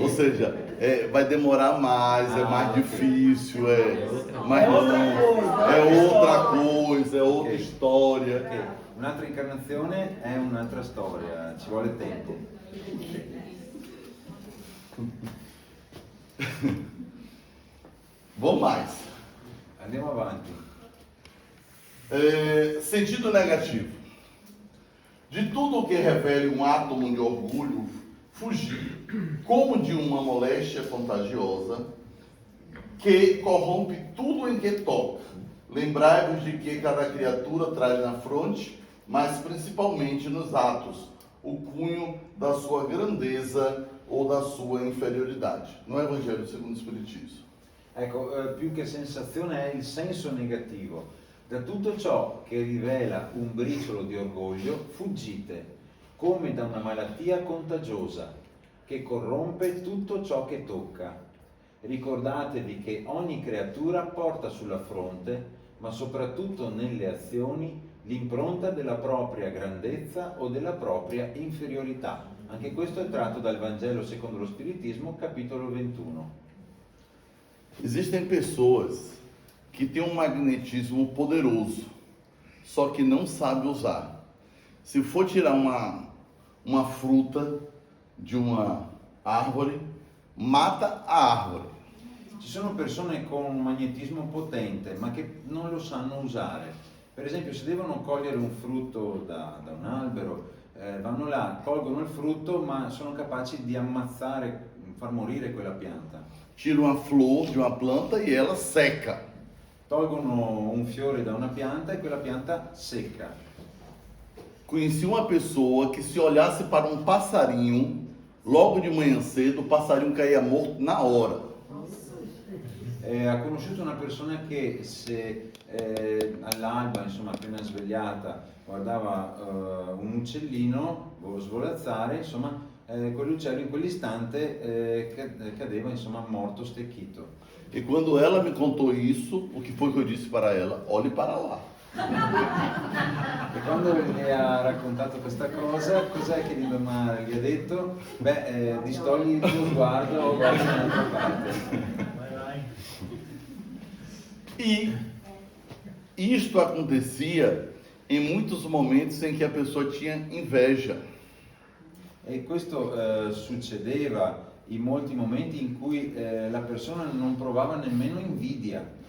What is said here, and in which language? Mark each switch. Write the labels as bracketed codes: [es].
[pt] Ou seja, vai demorar mais, é mais ok. difícil, mais longo, é outra coisa, é outra história. [it] Ok, un'altra incarnazione è un'altra storia, ci vuole tempo. [pt] Vamos mais. [it] Andiamo avanti. [pt] Sentido negativo. De tudo o que revele um átomo de orgulho, fugir, como de uma moléstia contagiosa, que corrompe tudo em que toca. Lembrai-vos de que cada criatura traz na fronte, mas principalmente nos atos, o cunho da sua grandeza ou da sua inferioridade. No Evangelho segundo o Espiritismo. [it] Ecco, più che sensazione è il senso negativo. Da tutto ciò che rivela un briciolo di orgoglio, fuggite, come da una malattia contagiosa, che corrompe tutto ciò che tocca. Ricordatevi che ogni creatura porta sulla fronte, ma soprattutto nelle azioni, l'impronta della propria grandezza o della propria inferiorità. Anche questo è tratto dal Vangelo secondo lo Spiritismo, capitolo 21. [pt] Existem pessoas que têm um magnetismo poderoso, só que não sabe usar. Se for tirar uma fruta de uma árvore, mata a árvore. [it] Ci sono persone con un magnetismo potente, ma che non lo sanno usare. Per esempio, se devono cogliere un frutto da un albero, vanno là, colgono il frutto, ma sono capaci di ammazzare, far morire quella pianta. [pt] Tira uma flor de uma planta e ela seca. [it] Tolgono un fiore da una pianta e quella pianta secca. [pt] Conheci uma pessoa que se olhasse para um passarinho, logo de manhã cedo, o passarinho caía morto na hora. [it] Ha conosciuto una persona che se all'alba, insomma, appena svegliata, guardava un uccellino svolazzare, insomma, quell'uccello in quell'istante cadeva, insomma, morto, stecchito. [pt] E quando ela me contou isso, o que foi que eu disse para ela? Olhe para lá. [it] E quando gli ha raccontato questa cosa, cos'è che l'indomani gli ha detto? Distogli il tuo sguardo o guarda dall'altra parte. [pt] E isto acontecia em muitos momentos em que a pessoa tinha inveja. [it] E questo succedeva in molti momenti in cui la persona non provava nemmeno invidia,